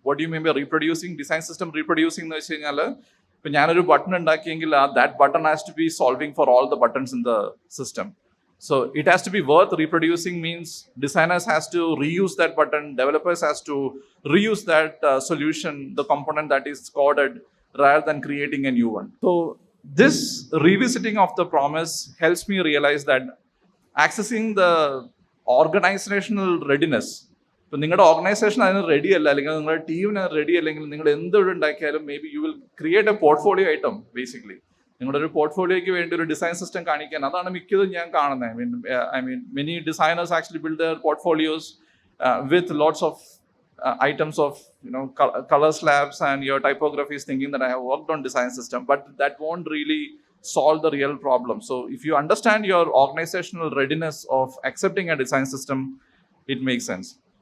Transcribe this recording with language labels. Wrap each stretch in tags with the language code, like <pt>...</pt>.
<en>What do you mean by reproducing? Design system reproducing</en> <ml>എന്ന് വെച്ച് കഴിഞ്ഞാൽ, ഇപ്പം ഞാനൊരു button ഉണ്ടാക്കിയെങ്കിൽ</ml> <en>that button has to be solving for all the buttons in the system. So it has to be worth reproducing, means designers has to reuse that button, developers has to reuse that solution, the component that is coded, rather than creating a new one. So this revisiting of the promise helps me realize that accessing the organizational readiness,</en> <ml>ഇപ്പം നിങ്ങളുടെ organisation അതിന് ready അല്ല, അല്ലെങ്കിൽ നിങ്ങളുടെ ടീമിന് ready അല്ലെങ്കിൽ നിങ്ങൾ എന്തൊരു ഉണ്ടാക്കിയാലും</ml> <en>May be you will create a portfolio item.</en> <ml>Basically നിങ്ങളുടെ ഒരു പോർട്ട്ഫോളിയോയ്ക്ക് വേണ്ടി ഒരു ഡിസൈൻ സിസ്റ്റം കാണിക്കാൻ, അതാണ് മിക്കതും ഞാൻ കാണുന്നത്.</ml> <en>I mean many designers actually build their portfolios with lots of items of color slabs and your typographies, thinking that I have worked on design system, but that won't really solve the real problem. So if you understand your organizational readiness of accepting a design system, it makes sense.</en>